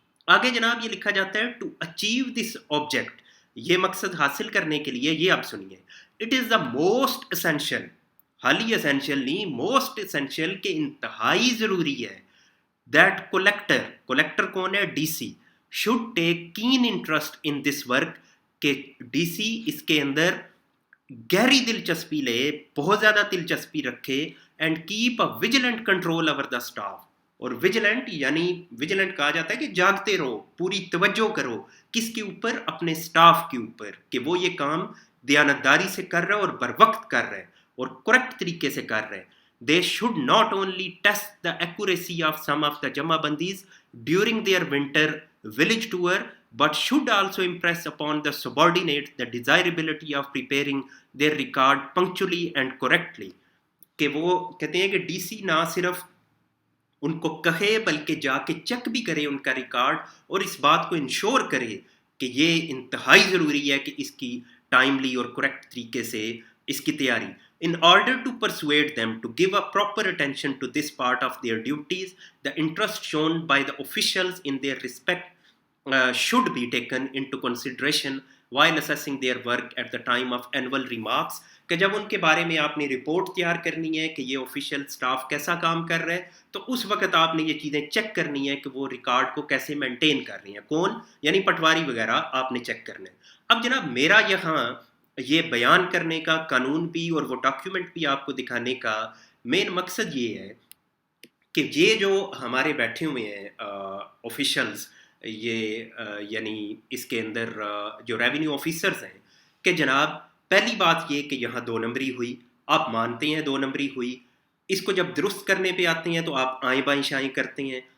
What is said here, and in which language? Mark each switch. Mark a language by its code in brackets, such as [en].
[ur] آگے جناب یہ لکھا جاتا ہے [en] to achieve this object, [ur] یہ مقصد حاصل کرنے کے لیے یہ آپ سنیے، [en] it is the most essential, [ur] حالی اسینشیل نہیں، موسٹ اسینشیل، کہ انتہائی ضروری ہے دیٹ کولیکٹر کون ہے؟ D C, [en] should take keen interest in this work, [ur] کہ ڈی سی اس کے اندر گہری دلچسپی لے، بہت زیادہ دلچسپی رکھے، [en] and keep a vigilant control over the staff, [ur] اور وجیلنٹ یعنی وجیلنٹ کہا جاتا ہے کہ جاگتے رہو، پوری توجہ کرو کس کے اوپر، اپنے سٹاف کے اوپر، کہ وہ یہ کام دیانتداری سے کر رہا ہے اور بر وقت کر رہا ہے اور کریکٹ طریقے سے کر رہا ہے. [en] They should not only test the accuracy of some of the Jama Bandis during their winter village tour, but should also impress upon the subordinates the desirability of preparing their record punctually and correctly. [ur] کہ وہ کہتے ہیں کہ D C نہ صرف ان کو کہے بلکہ جا کے چیک بھی کرے ان کا ریکارڈ، اور اس بات کو انشور کرے کہ یہ انتہائی ضروری ہے کہ اس کی ٹائملی اور کریکٹ طریقے سے اس کی تیاری. [en] In order to persuade them to give a proper attention to this part of their duties, the interest shown by the officials in their respect should be taken into consideration while assessing their work at the time of annual remarks. [ur] کہ جب ان کے بارے میں آپ نے report تیار کرنی ہے کہ یہ آفیشیل سٹاف کیسا کام کر رہا ہے، تو اس وقت آپ نے یہ چیزیں چیک کرنی ہے کہ وہ ریکارڈ کو کیسے مینٹین کر رہی ہیں. کون؟ یعنی پٹواری وغیرہ آپ نے چیک کرنا ہے. اب جناب میرا یہاں یہ بیان کرنے کا قانون بھی اور وہ ڈاکیومنٹ بھی آپ کو دکھانے کا مین مقصد یہ ہے کہ یہ جو ہمارے بیٹھے ہوئے ہیں آفیشلز، یہ یعنی اس کے اندر جو ریونیو آفیسرز ہیں، کہ جناب پہلی بات یہ کہ یہاں 2 نمبری ہوئی، آپ مانتے ہیں 2 نمبری ہوئی، اس کو جب درست کرنے پہ آتے ہیں تو آپ آئیں بائیں شائیں کرتے ہیں.